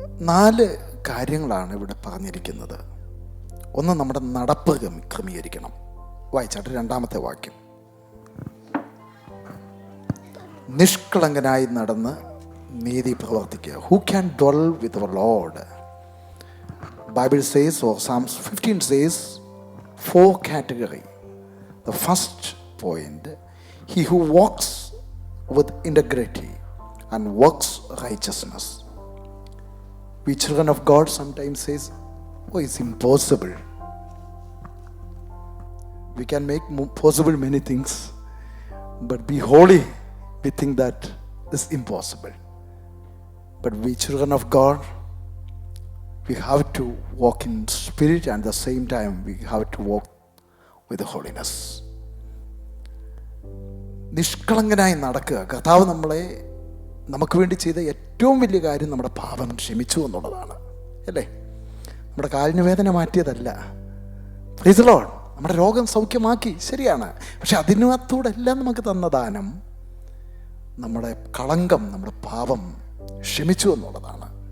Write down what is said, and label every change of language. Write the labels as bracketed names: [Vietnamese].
[Malayalam] 4 കാര്യങ്ങളാണ് ഇവിടെ പറഞ്ഞിരിക്കുന്നത്. ഒന്ന്, നമ്മുടെ നടപ്പ് ക്രമീകരിക്കണം. വായിച്ചാട്ട് 2-ാമത്തെ വാക്യം: നിഷ്കളങ്കനായി നടന്ന് നീതി പ്രവർത്തിക്കുക. [English] Who can dwell with our Lord? Bible says, or Psalms 15 says, 4 category. The first point, he who walks with integrity and works righteousness. We children of God sometimes says, oh, it's impossible. We can make possible many things, but be holy, we think that is impossible. But we children of God, we have to walk in spirit, and at the same time we have to walk with holiness. [Malayalam] നിഷ്കളങ്കനായി നടക്കുക. കർത്താവ് നമുക്ക് വേണ്ടി ചെയ്ത ഏറ്റവും വലിയ കാര്യം നമ്മുടെ പാപം ക്ഷമിച്ചു എന്നുള്ളതാണ്, അല്ലേ? നമ്മുടെ കാലിന് വേദന മാറ്റിയതല്ല. Praise the Lord. നമ്മുടെ രോഗം സൗഖ്യമാക്കി, ശരിയാണ്. പക്ഷെ അതിനകത്തൂടെ എല്ലാം നമുക്ക് തന്ന ദാനം നമ്മുടെ കളങ്കം, നമ്മുടെ പാപം ക്ഷമിച്ചു എന്നുള്ളതാണ്.